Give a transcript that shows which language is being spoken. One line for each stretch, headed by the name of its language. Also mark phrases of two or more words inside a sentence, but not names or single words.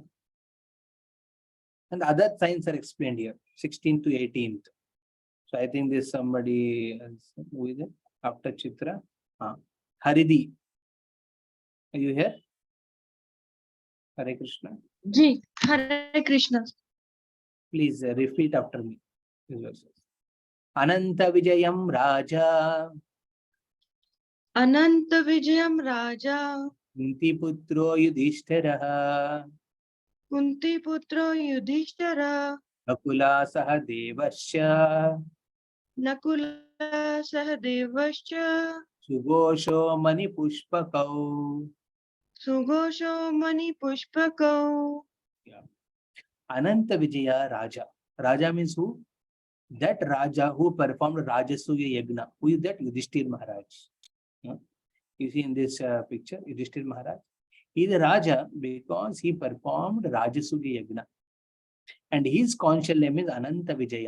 English: And the other signs are explained here, 16th to 18th. So I think there's somebody else. Who is it? After Chitra. Haridhi. Are you here? Hare Krishna. Ji, Hare Krishna. Please repeat after me.
Sanskrit: Ananta Vijayam Raja. Ananta Vijayam Raja. Kunti Putro Yudhishthiraha. Kunti Putro Yudhishthira. Nakula Sahadevasya. Nakula Sahadevascha. Sugosho Mani Pushpakau. Sugosho Mani Pushpakau.
English: Yeah. Ananta Vijaya Raja. Raja means who? That Raja who performed Rajasuya Yagna. Who is that? Yudhishthir Maharaj. You see in this picture, Yudhishthir Maharaj. He is a Raja because he performed Rajasuya Yagna. And his conch shell name is Ananta Vijaya.